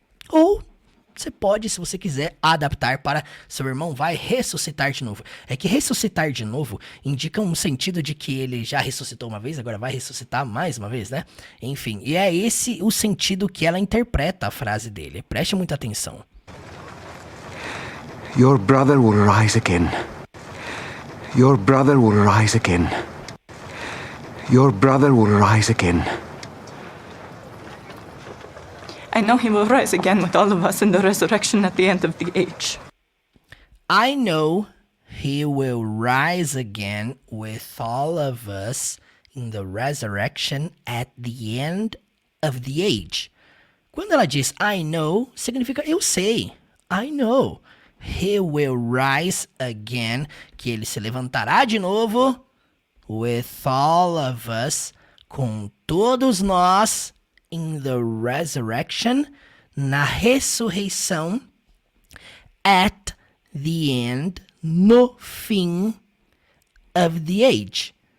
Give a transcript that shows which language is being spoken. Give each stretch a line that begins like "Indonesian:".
Portuguese: Ou você pode, se você quiser, adaptar para seu irmão vai ressuscitar de novo. É que ressuscitar de novo indica um sentido de que ele já ressuscitou uma vez, agora vai ressuscitar mais uma vez, né? Enfim, e é esse o sentido que ela interpreta a frase dele. Preste muita atenção.
English: Your brother will rise again. Your brother will rise again. Your brother will rise again. I know he will rise again with all of us in the resurrection at the end of the age. I know he will rise again with all of us in the resurrection at the end of the age.
Portuguese: Quando ela diz
English: I know,
Portuguese: significa eu sei.
English: I know. He will rise again,
Portuguese: que ele se levantará de novo,
English: with all of us,
Portuguese: com todos nós,
English: in the resurrection,
Portuguese: na ressurreição,
English: at the end,
Portuguese: no fim
English: of the age.